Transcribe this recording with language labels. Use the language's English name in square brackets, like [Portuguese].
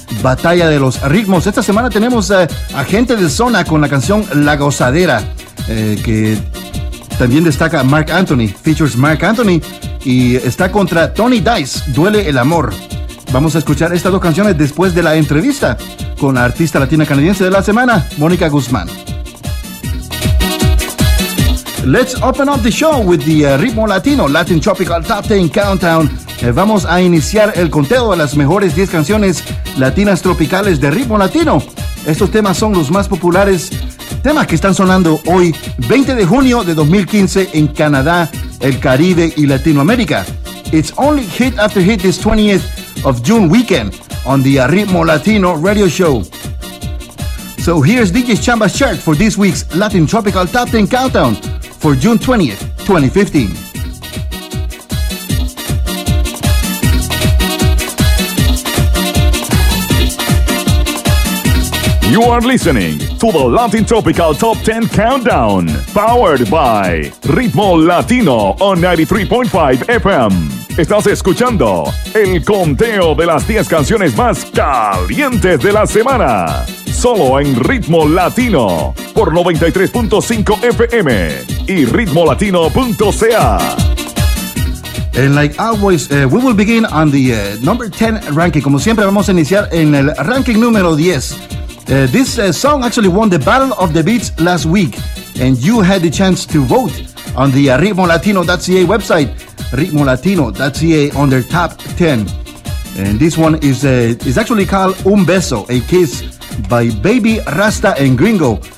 [Spanish] Batalla de los Ritmos. Esta semana tenemos a Gente de Zona con la canción La Gozadera, que también destaca Marc Anthony, [English] features Marc Anthony, [Spanish] y está contra Tony Dice, Duele el Amor. Vamos a escuchar estas dos canciones después de la entrevista con la artista latina canadiense de la semana, Mónica Guzmán. [English] Let's open up the show with the Ritmo Latino, Latin Tropical Top 10 Countdown. [Spanish] Vamos a iniciar el conteo de las mejores 10 canciones latinas tropicales de Ritmo Latino. Estos temas son los más populares, temas que están sonando hoy, 20 de junio de 2015, en Canadá, el Caribe y Latinoamérica. [English] It's only hit after hit this 20th of June weekend on the Ritmo Latino Radio Show. So here's DJ Chamba's chart for this week's Latin Tropical Top 10 Countdown for June 20th, 2015. You are listening to the Latin Tropical Top 10 Countdown, powered by Ritmo Latino on 93.5 FM. [Spanish] Estás escuchando el conteo de las 10 canciones más calientes de la semana, solo en Ritmo Latino por 93.5 FM y ritmolatino.ca. [English] And like always, we will begin on the number 10 ranking. [Spanish] Como siempre, vamos a iniciar en el ranking número 10. [English] This song actually won the Battle of the Beats last week, and you had the chance to vote on the ritmolatino.ca website, ritmolatino.ca, under top 10. And this one is actually called Un Beso, A Kiss, by Baby Rasta and Gringo.